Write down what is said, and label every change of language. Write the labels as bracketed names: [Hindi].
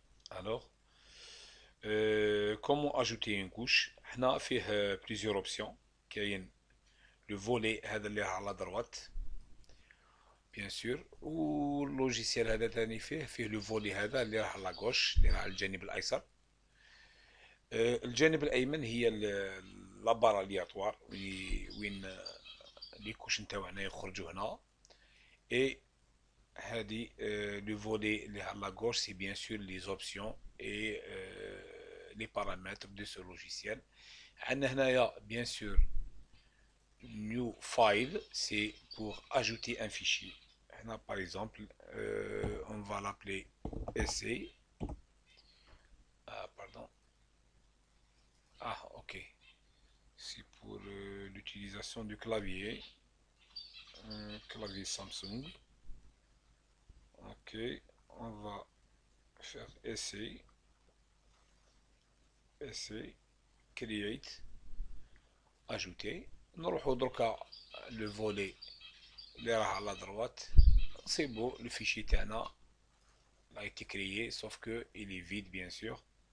[French] Alors, comment ajouter une couche? On a fait plusieurs options. [Arabic] كاين le volet هذا اللي على droite, [French] bien sûr, [Arabic] و اللوجيسيال هذا ثاني فيه لو فولي هذا اللي راح على gauche اللي راح على الجانب الايسر. الجانب الايمن هي لابار الياتوار وين لي كوش نتاعنا يخرجوا هنا. اي هذه لو فولي اللي على [French] gauche سي bien sûr les options et les paramètres de ce logiciel. [Arabic] عندنا هنايا [French] bien sûr new file, c'est pour ajouter un fichier. Là, par exemple, on va l'appeler essai. Ah, pardon. Ah, ok. C'est pour l'utilisation du clavier. Clavier Samsung. Ok. On va faire essai. Essai. Create. Ajouter. [Arabic] نروحوا دركا [French] le volet [Arabic] اللي راح على droite. [French] C'est beau, le fichier تاعنا a été créé, sauf que il est vide, bien sûr.